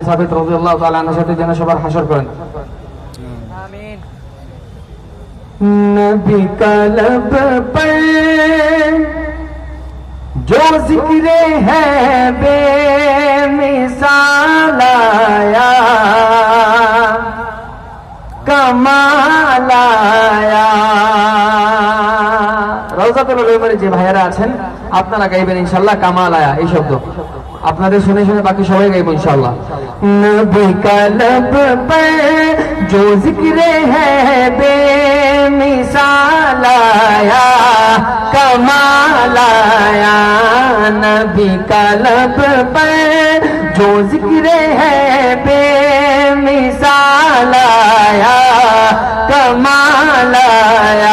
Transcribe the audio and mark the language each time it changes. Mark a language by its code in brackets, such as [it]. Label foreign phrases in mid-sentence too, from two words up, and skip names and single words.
[bn] সাবিত [ar] رضي الله تعالى عنه [bn] সাথে যেন সবার হাসর করেন। [ar] آمين [ur] نبی کا لب پر جو ذکر ہے بے مثال آیا [bn] কামাল আয়া। রওজাতুল উলুমের যে ভাইয়েরা আছেন আপনারা গাইবেন ইনশাআল্লাহ [ur] کمال آیا [bn] এই শব্দ আপনাদের শুনে শুনে বাকি সবাই গাইব ইনশাআল্লাহ। [ur] نبی کا لب پر جو ذکر ہے بے مثال آیا کمال آیا. نبی کا لب پر جو ذکر ہے بے مثال آیا کمال آیا.